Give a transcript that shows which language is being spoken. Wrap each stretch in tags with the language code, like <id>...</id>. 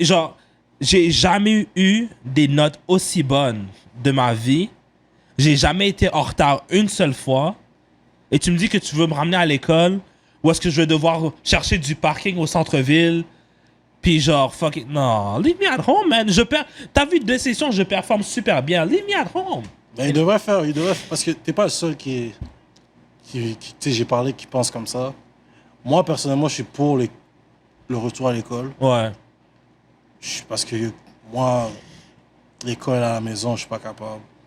<fr>Genre, j'ai jamais eu des notes aussi bonnes de ma vie. J'ai jamais été en retard une seule fois. Et tu me dis que tu veux me ramener à l'école ou est-ce que je vais devoir chercher du parking au centre-ville? Puis genre,</fr> <en>fuck it,</en> <fr>non,</fr> <en>leave me at home, man.</en> <fr>T'as vu 2 sessions, je performe super bien.</fr> <en>Leave me at home.</en> <fr>Ben, il devrait faire, parce que t'es pas le seul qui tu sais, j'ai parlé, qui pense comme ça. Moi, personnellement, je suis pour le retour à l'école. Ouais. Parce que moi, l'école à la maison, je suis pas capable.</fr>